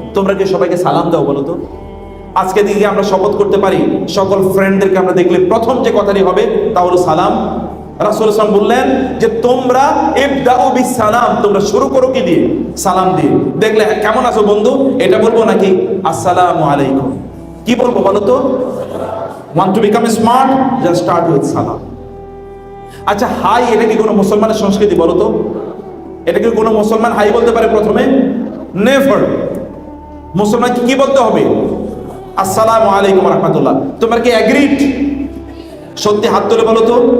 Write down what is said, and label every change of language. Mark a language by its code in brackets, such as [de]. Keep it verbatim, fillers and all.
[bn] তোমরা কি সবাইকে সালাম দাও বলো তো? আজকে দিকে আমরা শপথ করতে পারি সকল ফ্রেন্ডদেরকে আমরা দেখলে প্রথম যে কথাটি হবে তা হলো সালাম। রাসূল সাল্লাল্লাহু আলাইহি ওয়াসাল্লাম বললেন যে তোমরা [ar] ইবদাউ বিসসালাম, [bn] তোমরা শুরু করো কি দিয়ে? সালাম দিয়ে। দেখলে কেমন আছো বন্ধু এটা বলবো, নাকি আসসালামু আলাইকুম? কি বলবো বলো তো? [en] want to become smart, just start with salam. [bn] আচ্ছা, হাই এটা কি কোনো মুসলমানের সংস্কৃতি বলো তো? এটা কি কোনো মুসলমান হাই বলতে পারে প্রথমে? নেভার। মুসলমানকে কি বলতে হবে? আসসালামু আলাইকুম রাহমাতুল্লাহ। তোমরা কি এগ্রিড? সত্যি হাত তুলে বলো তো।